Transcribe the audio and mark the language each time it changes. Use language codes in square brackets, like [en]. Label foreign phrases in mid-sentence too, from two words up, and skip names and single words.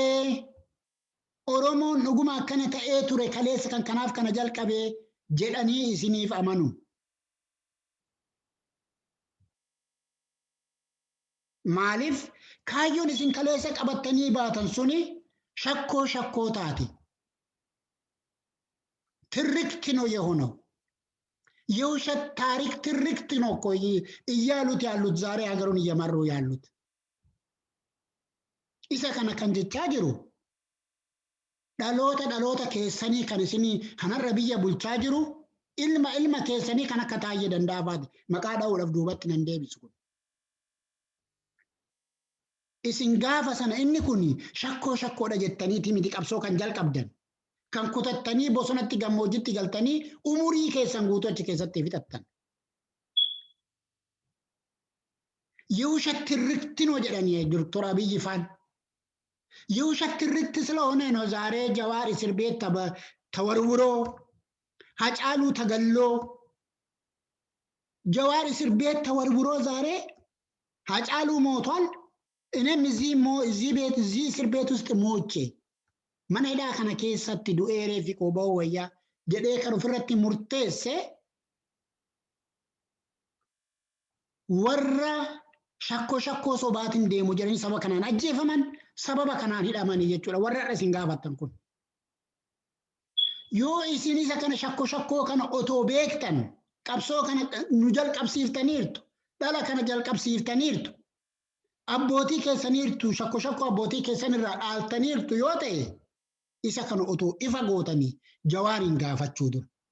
[om] Oromoon dhuguma akkana ta'ee ture kaleessa kan kanaaf kana jalqabee jedhanii isiniif amanu. Maaliif kaayyoon isin kaleessa qabattanii baatan suni shakkoo taati. [am] ትርክት ነው የሆነው። የውሸት ታሪክ ትርክት ነው እኮ እያሉት ያሉት ዛሬ ሀገሩን እየመሩ ያሉት። [om] isa kana kan jechaa jiru dhaloota keessanii kan isinii kanarra biyya bulchaa jiru ilma keessanii kan akka taayee danda'afaati maqaa dha'uudhaaf duubatti nan deebisu kun. Isin gaafa sana inni kun shakkoodha jettaniiti miti qabsoo kan jalqabdan kan kutattanii bosonatti gammoojjitti galtanii umurii keessan guutuu achi keessatti fixattan. [am] የውሸት ትርክት ነው jedhanii ዶክተር አብይ ፋን የውሸት ትርክት ስለሆነ ነው ዛሬ ጀዋር እስር ቤት ተወርውሮ ሀጫሉ ተገሎ ጀዋር እስር ቤት ተወርውሮ ዛሬ ሀጫሉ ሞቷል። እኔም እዚህ እስር ቤት ውስጥ ሞቼ መነዳ ከነ [om] keessatti du'ee reefi qoboo wayyaa jedhee kan ofirratti murteesse warra shakkoo sobaatiin deemu jedhanii saba kanaan ajjeefaman sababa kanaan hidhamanii jechuudha. Warra har'a isin gaafattan kun. Yoo isin isa kana shakkoo kana otoo beektan qabsoo kana nu jalqabsiiftaniirtu dhala kana jalqabsiiftaniirtu abbootii keessaniirtu shakkoo abbootii keessanirraa dhaaltaniirtu yoo ta'e isa kana otoo ifa gootanii Jawaariin gaafachuu dura.